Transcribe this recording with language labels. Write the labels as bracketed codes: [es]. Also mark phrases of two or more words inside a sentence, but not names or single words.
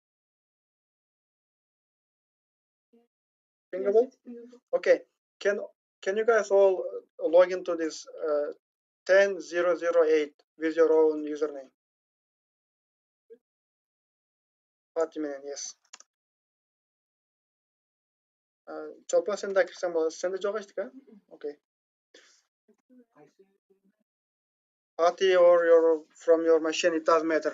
[en] Pingable? Okay. can you guys all log into this 10008 with your own username? Fatime, yes. [kk] Чолпон сен де кірсең болады. Сенде жоқ ештеңе? [en] Okay. Ati or from your machine, it doesn't matter.